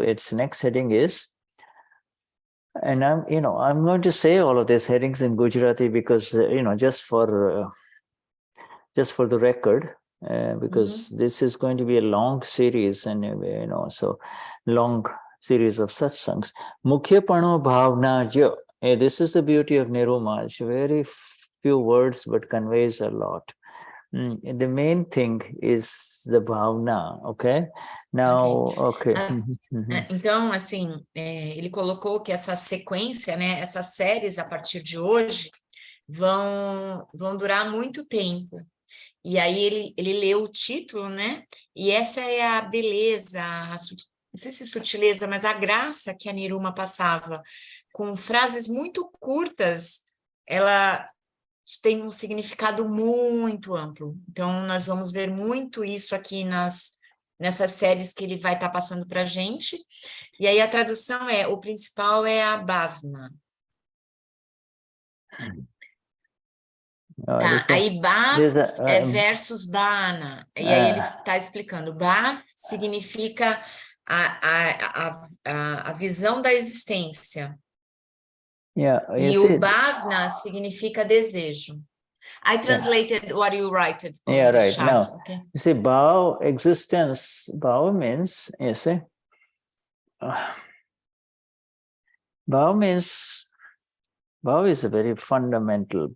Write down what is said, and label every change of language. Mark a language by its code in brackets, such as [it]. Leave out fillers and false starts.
[en] Its next heading is, and I'm going to say all of these headings in Gujarati because just for the record, because this is going to be a long series anyway, so long series of satsangs. [gu] Mukhyapano bhavna jo. [en] This is the beauty of Niruma. It's very few words but conveys a lot. The main thing is the bhavna, okay? Now, okay. [pt] Então, assim, ele colocou que essa sequência, né, essas séries a partir de hoje vão durar muito tempo. E aí ele leu o título, né? E essa é a beleza, não sei se sutileza, mas a graça que a Niruma passava. Com frases muito curtas, ela tem um significado muito amplo. Então, nós vamos ver muito isso aqui nessas séries que ele vai estar passando para a gente. E aí a tradução o principal é a bhavna. Tá, aí Bhav versus Bhana. E aí ele está explicando. Bhav significa a visão da existência. E o Bhavna significa desejo. [en] I translated what you wrote on the right. chat. Now, Okay. you see, Bhav, existence, Bhav means, you see, Bhav means, Bhav is a very fundamental.